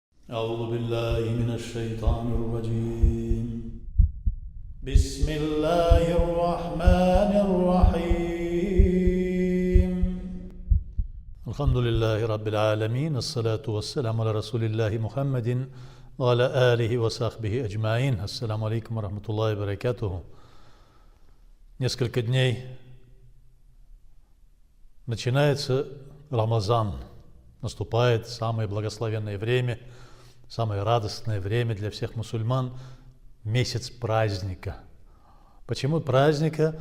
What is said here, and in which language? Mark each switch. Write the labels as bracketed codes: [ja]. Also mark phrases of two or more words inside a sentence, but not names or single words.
[ar] أعوذ بالله من الشيطان الرجيم بسم الله الرحمن الرحيم الحمد لله رب العالمين الصلاة والسلام على رسول الله محمد وعلى آله وصحبه أجمعين. السلام عليكم ورحمة الله وبركاته. [ru] Несколько дней начинается Рамазан. Наступает самое благословенное время, самое радостное время для всех мусульман, месяц праздника. Почему праздника?